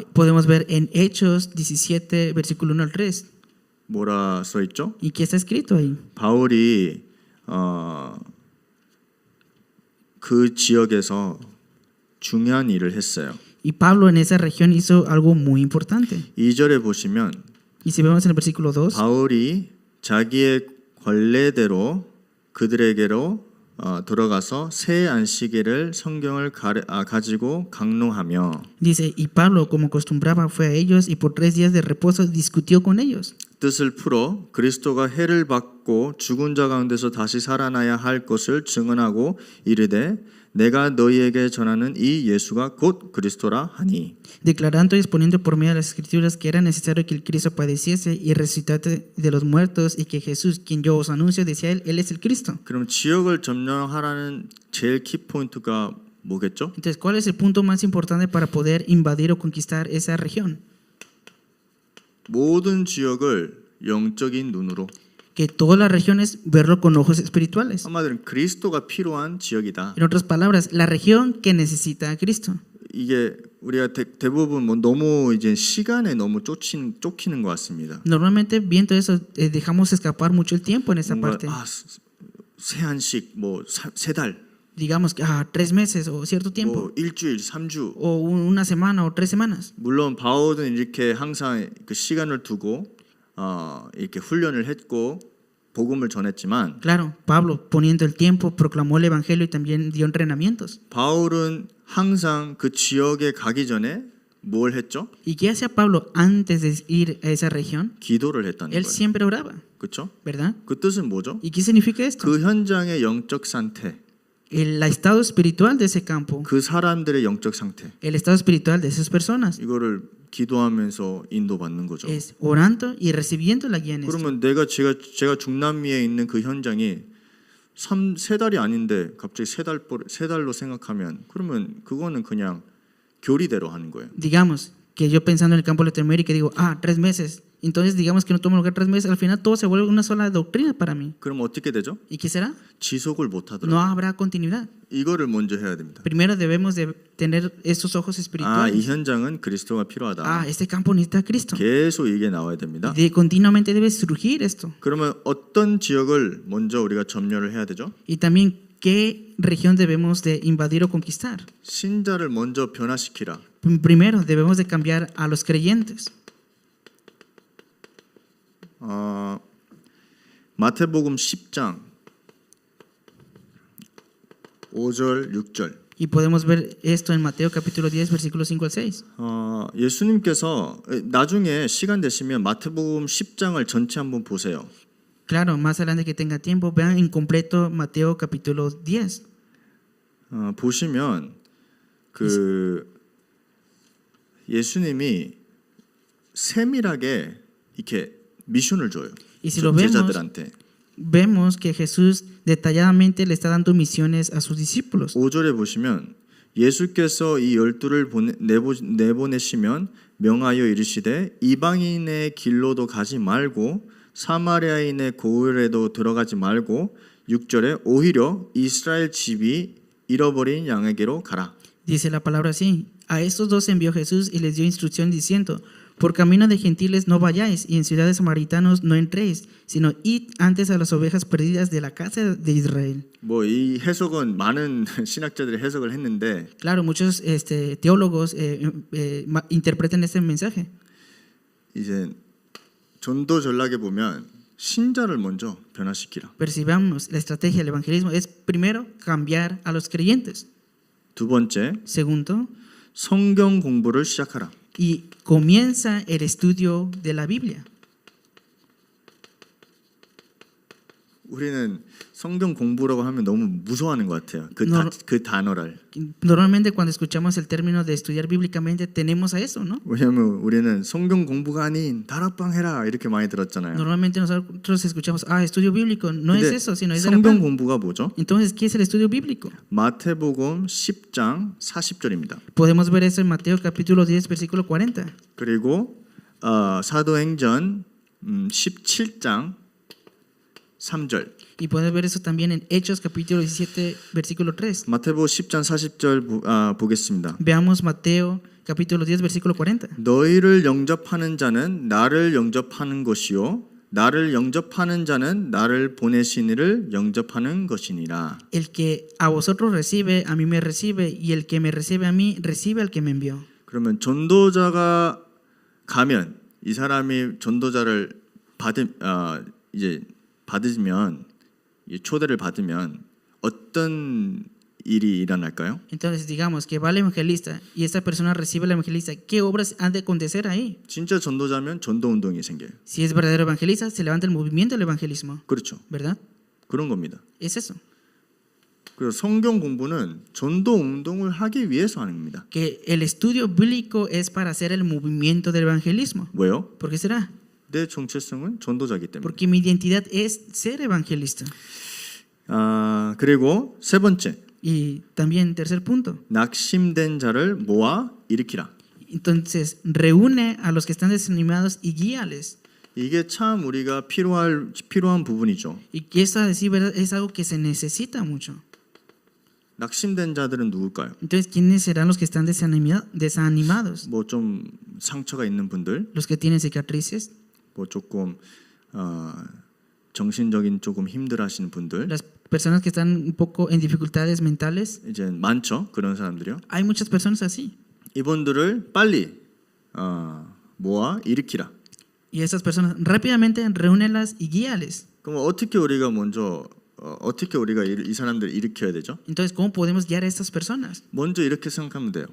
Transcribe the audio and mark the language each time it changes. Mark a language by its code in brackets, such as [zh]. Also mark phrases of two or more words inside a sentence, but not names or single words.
[es] Podemos ver en Hechos 17, versículo 1 al 3. [ko] 뭐라 써 있죠? [es] ¿Y qué está escrito ahí? [ko] 바울이 그 지역에서 중요한 일을 했어요. [es] Y Pablo en esa región hizo algo muy importante. [ko] 2절에 보시면 [es] Y si vemos en el versículo 2, [ko] 바울이 자기의 권례대로 그들에게로 들어가서 새 안식일을 성경을 가지고 강론하며 [es] dice, y Pablo como acostumbraba fue a ellos y por 3 días de reposo discutió con ellos. [ko] 뜻을 풀어 그리스도가 해를 받고 죽은 자 가운데서 다시 살아나야 할 것을 증언하고 이르되 내가 너희에게 전하는 이 예수가 곧 그리스도라 하니. [es] declarando y exponiendo por medio de las escrituras que era necesario que el Cristo padeciese y resucitase de los muertos y que Jesús, quien yo os anuncio, decía él es el Cristo. [ko] 그럼 지역을 점령하라는 제일 키포인트가 뭐겠죠? [es] Entonces, ¿cuál es el punto más importante para poder invadir o conquistar esa región? [ko] 모든 지역을 영적인 눈으로. [es] Que todas las regiones verlo con ojos espirituales. [ko] 한마디로 그리스도가 필요한 지역이다. [es] En otras palabras, la región que necesita a Cristo. [ko] 이게 우리가 대부분 뭐 너무 이제 시간에 너무 쫓기는 것 같습니다. [es] Normalmente viendo eso dejamos escapar mucho el tiempo en esa [ko] 뭔가 [es] parte. [ko] 세한식 뭐 세 달, [es] Digamos que 3 meses o cierto tiempo [ko] 뭐 일주일, 3주. [es] o una semana o 3 semanas. [ko] 물론 바울은 이렇게 항상 그 시간을 두고 이렇게 훈련을 했고 복음을 전했지만 [es] Claro, Pablo poniendo el tiempo proclamó el evangelio y también dio entrenamientos. [ko] 바울은 항상 그 지역에 가기 전에 뭘 했죠? [es] ¿Y qué hacía Pablo antes de ir a esa región? [ko] 기도를 했다는 [es] Él [ko] 거예요. [es] siempre oraba, [ko] 그렇죠? [es] ¿verdad? [ko] 그 뜻은 뭐죠? [es] ¿Y qué significa esto? [ko] 그 현장의 영적 상태, [es] El estado espiritual de ese campo, [ko] 그 사람들의 영적 상태, [es] el estado espiritual de esas personas [ko] 이거를 기도하면서 인도받는 거죠. [es] es orando y recibiendo la guía en esto. [ko] 그러면 제가 중남미에 있는 그 현장이 세 달이 아닌데 갑자기 세 달로 생각하면 그러면 그거는 그냥 교리대로 하는 거예요. [es] Digamos que yo pensando en el campo de Latinoamérica digo, 3 meses. Entonces digamos que no toma lugar 3 meses. Al final todo se vuelve una sola doctrina para mí. [ko] 그럼 어떻게 되죠? [es] ¿Y qué será? [ko] 지속을 못 [es] No [ko] 하더라고요. [es] habrá continuidad. [ko] 이거를 먼저 해야 됩니다. [es] Primero debemos de tener estos ojos [ko] 이 [es] espirituales. [ko] 현장은 그리스도가 필요하다. [es] Este campo necesita a Cristo. [ko] 계속 이게 나와야 됩니다. [es] Continuamente debe surgir esto. [ko] 그러면 어떤 지역을 먼저 우리가 점령을 해야 되죠? [es] Y también qué región debemos de invadir o conquistar. [ko] 신자를 먼저 변화시키라. [es] Primero debemos de cambiar a los creyentes. [ko] 마태복음 10장 5절 6절. [es] Y podemos ver esto en Mateo capítulo 10 versículos 5 al 6. [ko] 예수님께서 나중에 시간 되시면 마태복음 10장을 전체 한번 보세요. [es] Claro, más adelante que tenga tiempo, vean en completo Mateo capítulo 10. [ko] 보시면 그 예수님이 세밀하게 이렇게 미션을 줘요. [es] Y si lo vemos, [ko] 제자들한테. [es] vemos que Jesús detalladamente le está dando misiones a sus discípulos. [ko] 5절에 보시면 예수께서 이 12를 내보내시면 명하여 이르시되 이방인의 길로도 가지 말고 사마리아인의 고을에도 들어가지 말고 6절에 오히려 이스라엘 집이 잃어버린 양에게로 가라. [es] Dice la palabra así: a estos dos envió Jesús y les dio instrucción diciendo: por camino de gentiles no vayáis y en ciudades samaritanos no entréis, sino id antes a las ovejas perdidas de la casa de Israel. [ko] 뭐 이 해석은 많은 신학자들이 해석을 했는데 [es] Claro, muchos teólogos interpretan este mensaje. [ko] 이제 전도 전략에 보면 신자를 먼저 변화시키라. [es] Pero si vamos, la estrategia del evangelismo es primero cambiar a los creyentes. [ko] 두 번째, [es] Segundo, [ko] 성경 공부를 시작하라. [es] y comienza el estudio de la Biblia. [ko] 우리는 성경 공부라고 하면 너무 무서워하는 것 같아요. 그 단어를. [es] Normalmente cuando escuchamos el término de estudiar bíblicamente tenemos a eso, ¿no? [ko] 왜냐하면 우리는 성경 공부가 아닌 다락방 해라 이렇게 많이 들었잖아요. [es] Normalmente nosotros escuchamos, estudio bíblico. No es [ko] 근데 [es] eso, sino es [ko] 성경 [es] darakpan. [ko] 공부가 뭐죠? [es] Entonces, ¿qué es el estudio bíblico? [ko] 마태복음 10장 40절입니다. [es] Podemos ver eso en Mateo capítulo 10, versículo 40. [ko] 그리고 사도행전 17장 3절. [es] Y podemos ver eso también en Hechos capítulo 17, versículo 3. [ko] 마태복음 10장 40절 보겠습니다. [es] Veamos Mateo capítulo 10, versículo 40. [ko] 너희를 영접하는 자는 나를 영접하는 것이요 나를 영접하는 자는 나를 보내신 이를 영접하는 것이니라. [es] El que a vosotros recibe, a mí me recibe, y el que me recibe a mí, recibe al que me envió. [ko] 그러면 전도자가 가면 이 사람이 전도자를 받으면 이 초대를 받으면 어떤 일이 일어날까요? [es] Entonces digamos que va el evangelista y esta persona recibe al evangelista, ¿qué obras han de acontecer ahí? [ko] 진짜 전도자면 전도 운동이 생겨요. [es] Si es verdadero evangelista, se levanta el movimiento del evangelismo, [ko] 그렇죠. [es] ¿verdad? [ko] 그런 겁니다. [es] Es eso, [ko] 그래서 성경 공부는 전도 운동을 하기 위해서 하는 겁니다. [es] que el estudio bíblico es para hacer el movimiento del evangelismo. [ko] 왜요? [es] ¿Por qué será? [ko] 내 정체성은 전도자이기 때문에. [es] Porque mi identidad es ser evangelista. [ko] 그리고 세 번째, [es] Y también, tercer punto, [ko] 낙심된 자를 모아 일으키라. [es] entonces reúne a los que están desanimados y guíales. [ko] 이게 참 우리가 필요한 부분이죠. [es] Y que eso, a decir verdad, es algo que se necesita mucho. [ko] 낙심된 자들은 누굴까요? [es] Entonces, ¿quiénes serán los que están desanimados? [ko] 뭐 좀 상처가 있는 분들, [es] Los que tienen cicatrices, [ko] 뭐 조금 정신적인 조금 힘들어하시는 분들, [es] las personas que están un poco en dificultades mentales. [ko] 이제 많죠. 그런 사람들이요. [es] Hay muchas personas así. [ko] 이분들을 빨리 모아 일으키라. [es] Y esas personas rápidamente reúnelas y guíales. [ko] 그럼 어떻게 우리가 먼저 어떻게 우리가 이 사람들을 일으켜야 되죠? [es] Entonces, ¿cómo podemos guiar a estas personas? [ko] 먼저 이렇게 생각하면 돼요.